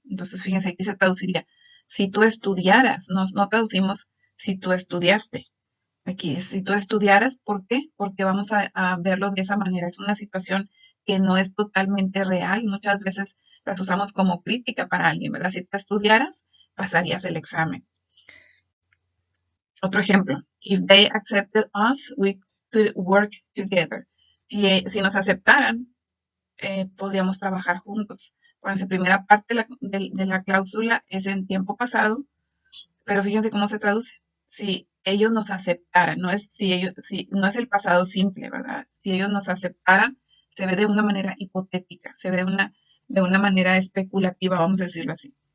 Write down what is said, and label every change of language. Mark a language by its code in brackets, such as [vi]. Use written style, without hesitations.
[es] Entonces, fíjense, aquí se traduciría, si tú estudiaras, no traducimos si tú estudiaste. Aquí, si tú estudiaras, ¿por qué? Porque vamos a verlo de esa manera. Es una situación que no es totalmente real. Muchas veces las usamos como crítica para alguien, ¿verdad? Si tú estudiaras, pasarías el examen. Otro ejemplo. [en] If they accepted us, we could work together. [es] Si nos aceptaran, podríamos trabajar juntos. Bueno, esa primera parte de la cláusula es en tiempo pasado, pero fíjense cómo se traduce. Si ellos nos aceptaran, no es el pasado simple, ¿verdad? Si ellos nos aceptaran, se ve de una manera hipotética, se ve de una manera especulativa, vamos a decirlo así.